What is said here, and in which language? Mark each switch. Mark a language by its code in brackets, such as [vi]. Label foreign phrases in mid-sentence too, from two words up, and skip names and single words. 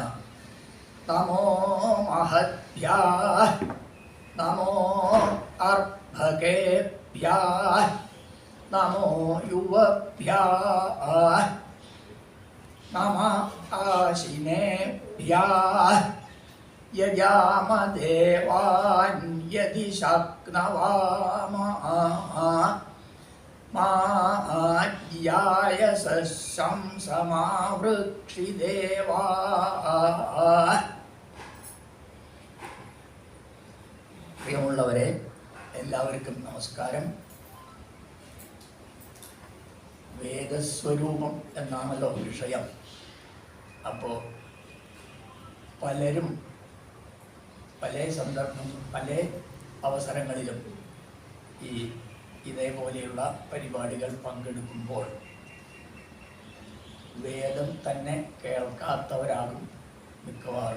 [sa] नमो महद्भ्याः, नमो अर्भकेभ्याः, नमो युवभ्याः, नमः आशिनेभ्याः। यजामदेवान् यदि शक्नवामः माज्यायसं समावृक्षिदेवाः। [ml] പ്രിയമുള്ളവരെ, എല്ലാവർക്കും നമസ്കാരം. വേദസ്വരൂപം എന്നാണല്ലോ വിഷയം. അപ്പോൾ പലരും പല സന്ദർഭം പല അവസരങ്ങളിലും ഇതേപോലെയുള്ള പരിപാടികൾ പങ്കെടുക്കുമ്പോൾ വേദം തന്നെ കേൾക്കാത്തവരാകും മിക്കവാറും.